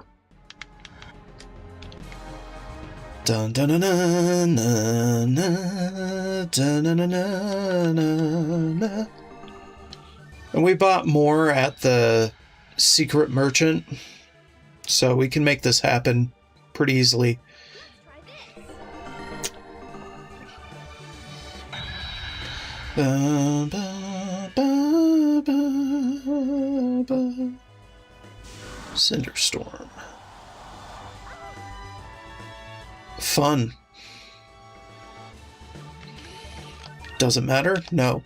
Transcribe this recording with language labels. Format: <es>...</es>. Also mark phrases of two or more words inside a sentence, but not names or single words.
<en>Dun dun dun dun dun dun dun dun dun dun dun. And we bought more at the secret merchant, so we can make this happen pretty easily. Ba, ba, ba, ba, ba. Cinderstorm. Fun. Doesn't matter? No.</en>